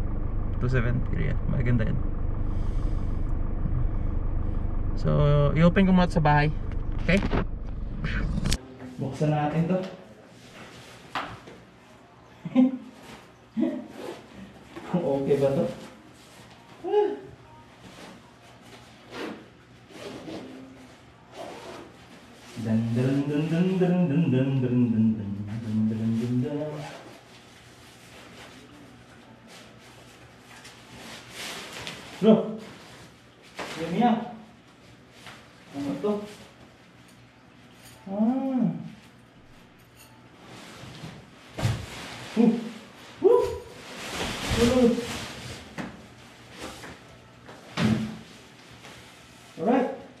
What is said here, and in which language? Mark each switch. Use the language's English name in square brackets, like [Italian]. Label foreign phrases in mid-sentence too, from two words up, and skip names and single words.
[Filipino] 270 yan, maganda yun. So i-open ko muna sa bahay. Okay? Buksan natin to. Okay ba to? Dan dan dan dan dan dan dan dan dan dan dan dan dan. Bro, Mia, ano to? Alright.